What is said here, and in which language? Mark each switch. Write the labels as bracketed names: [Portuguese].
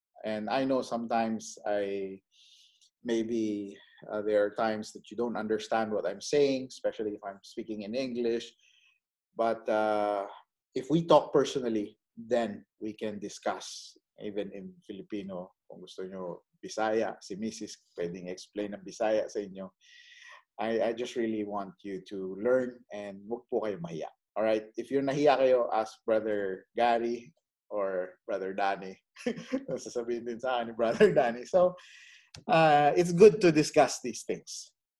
[English] And I know sometimes maybe there are times that you don't understand what I'm saying, especially if I'm speaking in English. But if we talk personally, then we can discuss even in Filipino. [Filipino] Kung gusto nyo Bisaya, si Mrs. pwedeng explain ng Bisaya sa inyo. [English] I just really want you to learn and [Filipino] wag po kayo mahiya. [English] All right? If you're [Filipino] nahiya kayo, [English] ask Brother Gary or Brother Danny. [Filipino] Sasabihin din sa akin ni Brother Danny. [English] So, it's good to discuss these things.